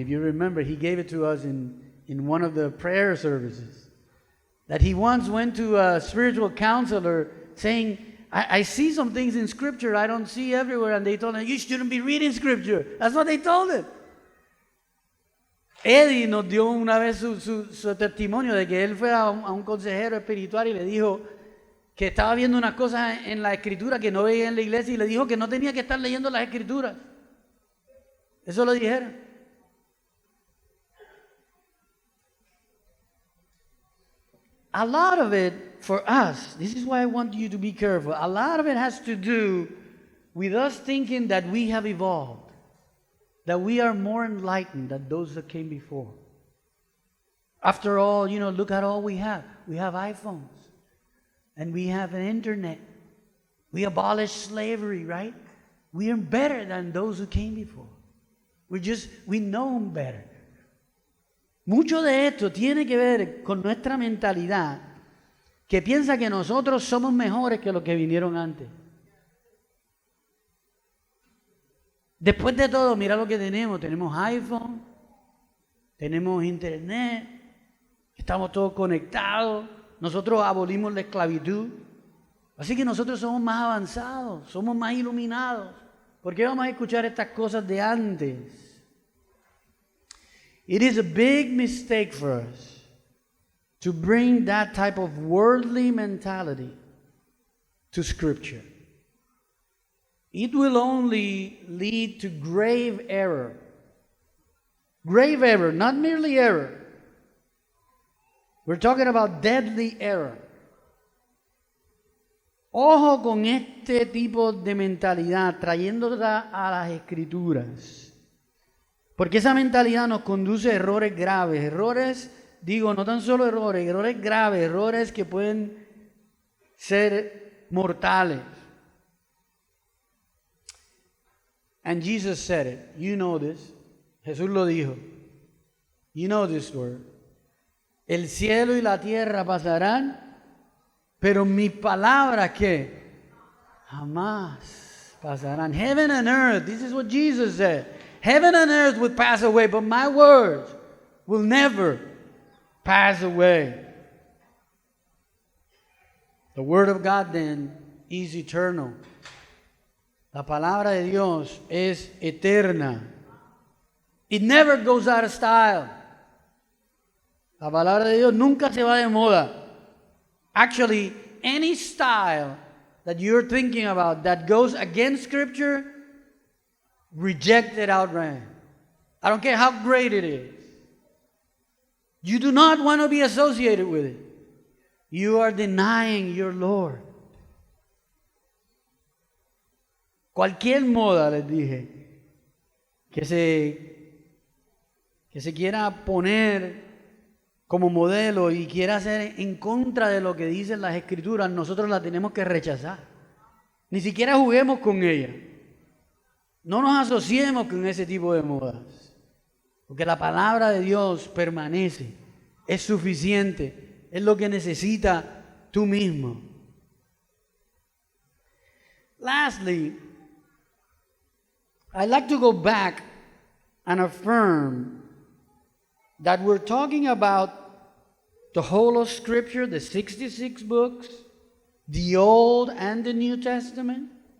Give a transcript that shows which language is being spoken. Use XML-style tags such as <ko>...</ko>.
<en>If you remember, he gave it to us in one of the prayer services. That he once went to a spiritual counselor saying, I see some things in Scripture I don't see everywhere. And they told him, you shouldn't be reading Scripture. That's what they told him.</en> <es>Eddie nos dio una vez su testimonio de que él fue a un consejero espiritual y le dijo que estaba viendo unas cosas en la Escritura que no veía en la iglesia y le dijo que no tenía que estar leyendo las Escrituras. Eso lo dijeron.</es> <en>A lot of it for us, this is why I want you to be careful, a lot of it has to do with us thinking that we have evolved, that we are more enlightened than those that came before. After all, look at all we have. We have iPhones, and we have an internet. We abolished slavery, right? We are better than those who came before. We know them better.</en> <es>Mucho de esto tiene que ver con nuestra mentalidad que piensa que nosotros somos mejores que los que vinieron antes. Después de todo, mira lo que tenemos. Tenemos iPhone, tenemos internet, estamos todos conectados. Nosotros abolimos la esclavitud. Así que nosotros somos más avanzados, somos más iluminados. ¿Por qué vamos a escuchar estas cosas de antes?</es> <en>It is a big mistake for us to bring that type of worldly mentality to Scripture. It will only lead to grave error. Grave error, not merely error. We're talking about deadly error.</en> <es>Ojo con este tipo de mentalidad, trayéndola a las Escrituras. Porque esa mentalidad nos conduce a errores graves. Errores, no tan solo errores graves, errores que pueden ser mortales.</es> <en>And Jesus said it. You know this.</en> <es>Jesús lo dijo.</es> <en>You know this word.</en> <es>El cielo y la tierra pasarán, pero mis palabras, ¿qué? Jamás pasarán.</es> <en>Heaven and earth, this is what Jesus said. Heaven and earth will pass away, but my words will never pass away. The word of God then is eternal.</en> <es>La palabra de Dios es eterna.</es> <en>It never goes out of style.</en> <es>La palabra de Dios nunca se va de moda.</es> <en>Actually, any style that you're thinking about that goes against Scripture, reject it outright. I don't care how great it is. You do not want to be associated with it. You are denying your Lord.</en> <es>Cualquier moda, les dije, que se quiera poner como modelo y quiera hacer en contra de lo que dicen las Escrituras, nosotros la tenemos que rechazar. Ni siquiera juguemos con ella. No nos asociemos con ese tipo de modas. Porque la palabra de Dios permanece, es suficiente, es lo que necesitas tú mismo.</es> <en>Lastly, I'd like to go back and affirm that we're talking about the whole of Scripture, the 66 books, the Old and the New Testament,</en>